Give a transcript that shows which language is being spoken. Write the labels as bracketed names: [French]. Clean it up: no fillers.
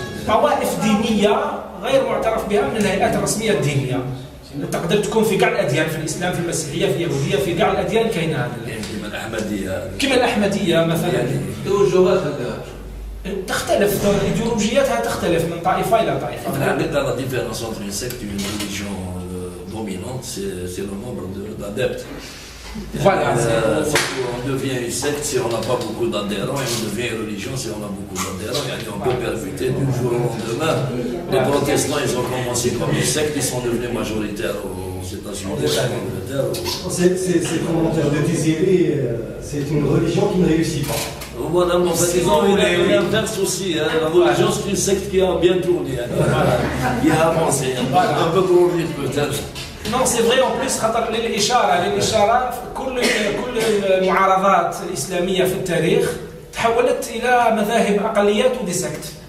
[Arabic] طوائف دينية غير معترف بها من الهيئات الرسمية الدينية. تقدر تكون في كاع الأديان، في الإسلام، في المسيحية، في اليهودية، في كاع الأديان كاين هذا. كما الأحمدية. كما الأحمدية مثلا. تختلف إيديولوجياتها تختلف من طائفة إلى طائفة. [French] La différence entre une secte et une religion dominante, c'est le nombre d'adeptes. Voilà. On devient une secte si on n'a pas beaucoup d'adhérents, et on devient une religion si on a beaucoup d'adhérents. On peut percuter du jour au lendemain. Les protestants, ils ont commencé comme une secte, ils sont devenus majoritaires aux États-Unis, en Angleterre. C'est le commentaire de Tizéri, c'est une religion qui ne réussit pas. Voilà, en fait, ils ont l'inverse aussi. La religion, c'est une secte qui a bien tourné, qui a avancé, un peu trop vite peut-être. [Arabic] Non, c'est vrai en plus خاطر للإشارة كل المعارضات الإسلامية في التاريخ تحولت إلى مذاهب أقليات ودي سكت.